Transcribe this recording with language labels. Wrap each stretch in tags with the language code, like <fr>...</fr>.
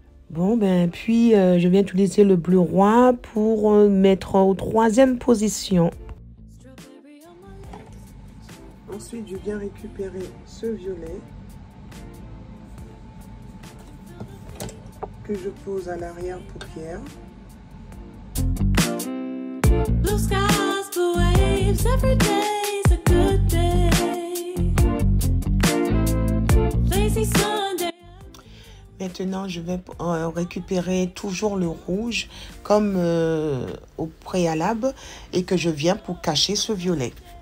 <fr>Bon, ben, puis je viens utiliser le bleu roi pour mettre en troisième position. Ensuite, je viens récupérer ce violet que je pose à l'arrière-paupière.</fr> <en>Blue skies, blue waves, every day's a good day. Lazy Sunday.</en> <fr>Maintenant, je vais récupérer toujours le rouge comme au préalable et que je viens pour cacher ce violet.</fr>